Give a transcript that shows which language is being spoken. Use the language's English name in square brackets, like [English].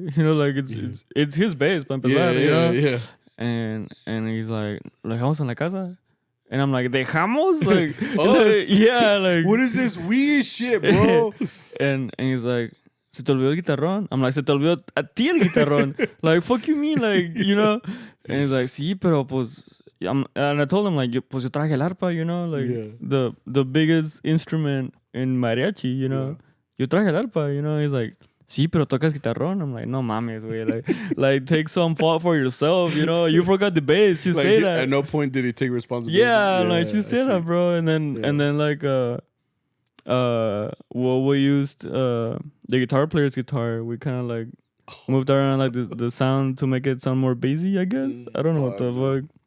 [English] You know, like it's his bass, para empezar, you know? Yeah. And he's like, [Spanish] ¿lo dejamos en la casa? [English] And I'm like, [Spanish] ¿dejamos? [English] Like, Us? yeah, like. What is this weird shit, bro? and he's like, [Spanish] ¿se te olvidó el guitarrón? [English] I'm like, [Spanish] ¿se te olvidó a ti el guitarrón? [English] Like, fuck you mean? Like, you know? And he's like, [Spanish] sí, pero pues. [English] And I told him, like, [Spanish] pues yo traje el arpa, [English] you know? Like, the biggest instrument in mariachi, you know? [Spanish] Yo traje el arpa, [English] you know? He's like, [Spanish] sí, pero tocas guitarrón. [English] I'm like, [Spanish] no mames, güey. [English] Like take some fault for yourself, you know? You forgot the bass. You say that. At no point did he take responsibility. Yeah, like, she said that, bro. And then like, well, we used the guitar player's guitar. We kind of like moved around like the sound to make it sound more bassy, I guess. I don't know what the fuck.